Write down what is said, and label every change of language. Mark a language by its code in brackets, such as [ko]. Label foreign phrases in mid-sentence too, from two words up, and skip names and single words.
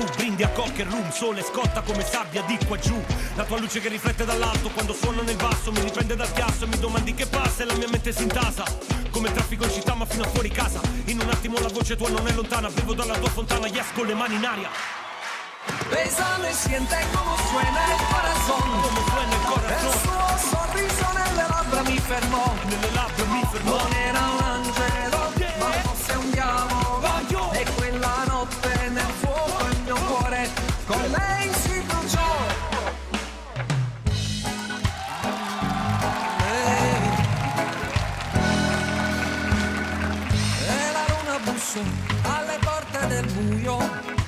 [it] Brindi a cock e rum, sole scotta come sabbia di qua giù. La tua luce che riflette dall'alto quando suona nel basso mi riprende dal chiasso e mi domandi che passa e la mia mente si intasa. Come traffico in città ma fino a fuori casa. In un attimo la voce tua non è lontana, bevo dalla tua fontana, yes con le mani in aria. [es] Bésalo y siente como suena el corazón. [it] Come suena il corazon. Il suo sorriso nelle labbra mi fermò. Nelle labbra mi fermò. Non era un angelo, ma fosse un diavolo. E quella notte nel fuoco il mio cuore con lei si bruciò. E la luna bussò alle porte del buio.